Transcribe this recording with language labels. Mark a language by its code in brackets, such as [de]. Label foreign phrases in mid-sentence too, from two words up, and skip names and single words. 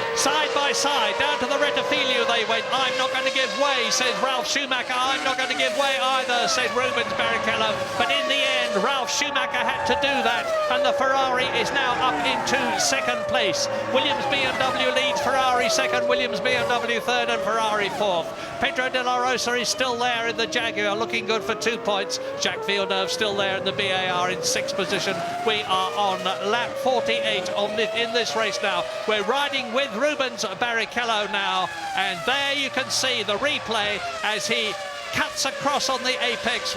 [en] Side by side, down to the Rettifilio they went. I'm not going to give way, says Ralf Schumacher. I'm not going to give way either, said Rubens Barrichello. But in the end, Ralf Schumacher had to do that, and the Ferrari is now up into second place. Williams BMW leads, Ferrari second, Williams BMW third, and Ferrari fourth. Pedro de la Rosa is still there in the Jaguar, looking good for 2 points. Jacques Villeneuve still there in the BAR in 6th position. We are on lap 48 in this race now. We're riding with Rubens Barrichello now, and there you can see the replay as he cuts across on the apex.